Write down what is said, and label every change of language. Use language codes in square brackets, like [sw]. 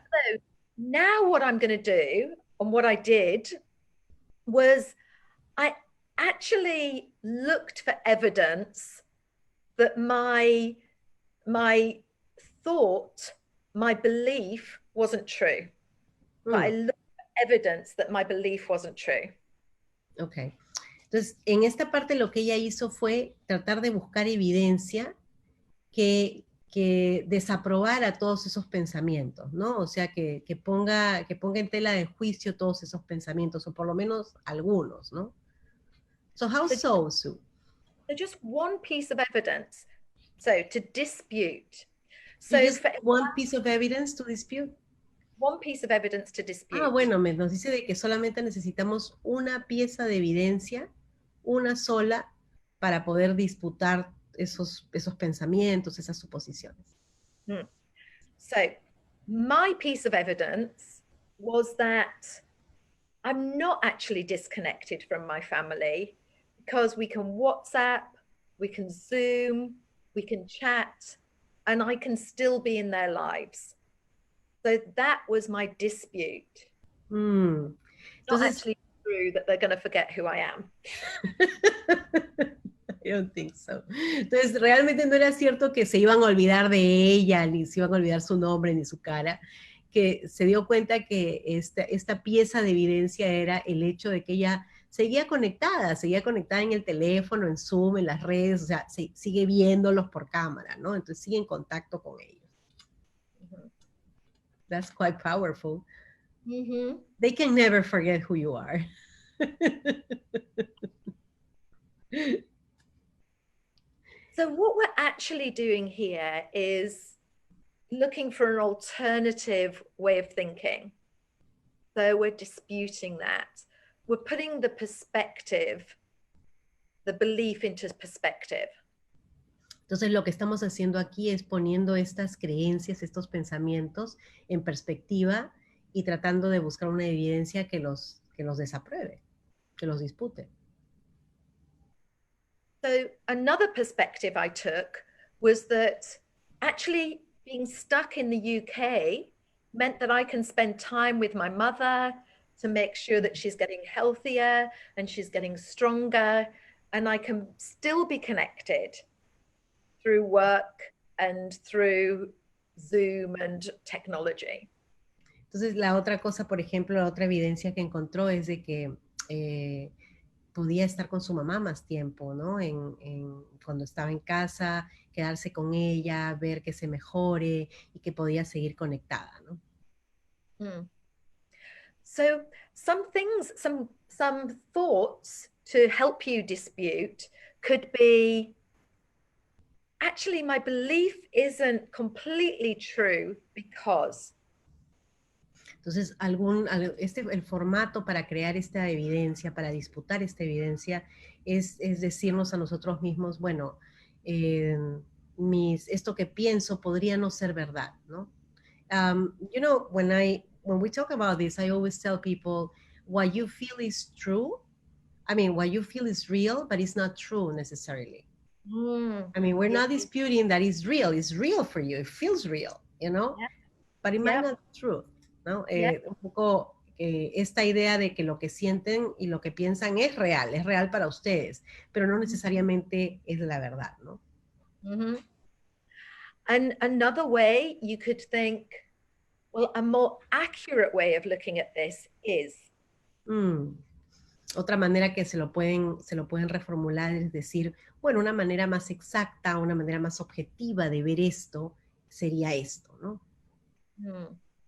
[en] So now what I'm going to do, and what I did, was I actually looked for evidence that my thought, my belief wasn't true. But I looked for evidence that my belief wasn't true. Ok. [es] Entonces, en esta parte lo que ella hizo fue tratar de buscar evidencia que desaprobara todos esos pensamientos, ¿no? O sea, que ponga en tela de juicio todos esos pensamientos, o por lo menos algunos, ¿no? [en] So how so, Sue? So just one piece of evidence. So to dispute. So just for one piece of evidence to dispute. one piece of evidence to dispute. [es] Ah, bueno, nos dice de que solamente necesitamos una pieza de evidencia, una sola, para poder disputar esos pensamientos, esas suposiciones. [en] So my piece of evidence was that I'm not actually disconnected from my family, because we can WhatsApp, we can Zoom, we can chat, and I can still be in their lives. So that was my dispute. It's not actually true that they're going to forget who I am. I don't think so. [es] Entonces, realmente no era cierto que se iban a olvidar de ella, ni se iban a olvidar su nombre, ni su cara, que se dio cuenta que esta pieza de evidencia era el hecho de que ella seguía conectada en el teléfono, en Zoom, en las redes, o sea, sigue viéndolos por cámara, ¿no? Entonces sigue en contacto con ellos. [en] That's quite powerful. They can never forget who you are. So what we're actually doing here is looking for an alternative way of thinking. So we're disputing that. We're putting the perspective, the belief into perspective. [es] Entonces lo que estamos haciendo aquí es poniendo estas creencias, estos pensamientos en perspectiva y tratando de buscar una evidencia que los desapruebe, que los dispute. [en] So another perspective I took was that actually being stuck in the UK meant that I can spend time with my mother to make sure that she's getting healthier and she's getting stronger, and I can still be connected through work and through Zoom and technology. [es] Entonces la otra cosa, por ejemplo, la otra evidencia que encontró es de que podía estar con su mamá más tiempo, ¿no? Cuando estaba en casa, quedarse con ella, ver que se mejore y que podía seguir conectada, ¿no? [en] So some things, some thoughts to help you dispute could be, actually my belief isn't completely true because. [es] Entonces, el formato para crear esta evidencia, para disputar esta evidencia, es decirnos a nosotros mismos, bueno, esto que pienso podría no ser verdad, ¿no? [en] You know, when we talk about this, I always tell people, what you feel is true. I mean, what you feel is real, but it's not true necessarily. I mean, we're not disputing that it's real. It's real for you. It feels real, you know? Yeah. But it might not be true. [es] ¿No? Un poco esta idea de que lo que sienten y lo que piensan es real para ustedes, pero no necesariamente es la verdad, ¿no? [en] And another way you could think, well, a more accurate way of looking at this is. [es] Otra manera que se lo pueden reformular es decir, bueno, una manera más exacta, una manera más objetiva de ver esto sería esto, ¿no?